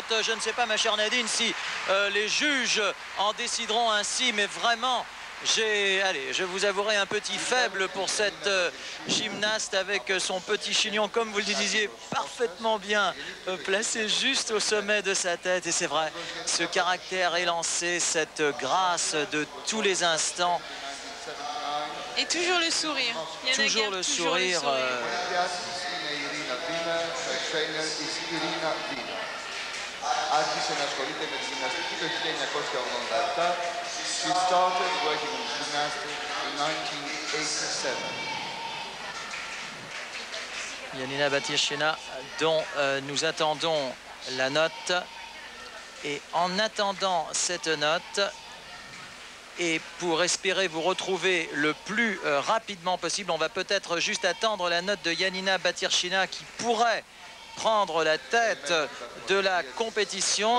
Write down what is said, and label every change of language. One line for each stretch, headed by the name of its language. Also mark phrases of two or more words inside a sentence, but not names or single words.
French: Je ne sais pas, ma chère Nadine, si les juges en décideront ainsi, mais vraiment, allez, je vous avouerai un petit faible pour cette gymnaste avec son petit chignon, comme vous le disiez, parfaitement bien placé juste au sommet de sa tête. Et c'est vrai, ce caractère élancé, cette grâce de tous les instants. Et toujours le sourire. Toujours le sourire.
Greek: Άρχισε να ασχολείται με τη γυμναστική το 1987.
English: She started working in gymnastics in 1987.
French: Yanina Batirshina, dont nous attendons la note. Et en attendant cette note, et pour espérer vous retrouver le plus rapidement possible, on va peut-être juste attendre la note de Yanina Batirshina qui pourrait prendre la tête de la compétition.